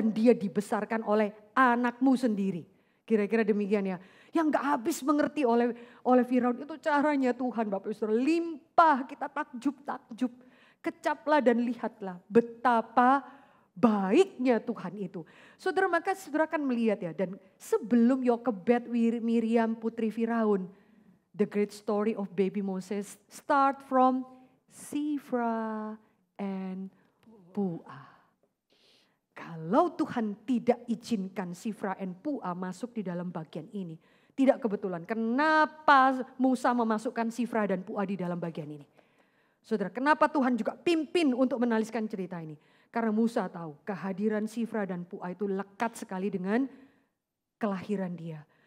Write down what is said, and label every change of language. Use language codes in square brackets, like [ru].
[id] Dan dia dibesarkan oleh anakmu sendiri. Kira-kira demikian ya. Yang gak habis mengerti oleh Firaun itu caranya Tuhan Bapak Ibu Saudara. Limpah kita takjub. Kecaplah dan lihatlah betapa baiknya Tuhan itu. Saudara maka saudara akan melihat ya. Dan sebelum Yokebed Miriam putri Firaun. [en] The great story of baby Moses start from Sifra and Puah. [id] Kalau Tuhan tidak izinkan Sifra and Puah masuk di dalam bagian ini. Tidak kebetulan. Kenapa Musa memasukkan Sifra dan Puah di dalam bagian ini? Saudara, kenapa Tuhan juga pimpin untuk menuliskan cerita ini? Karena Musa tahu kehadiran Sifra dan Puah itu lekat sekali dengan kelahiran dia.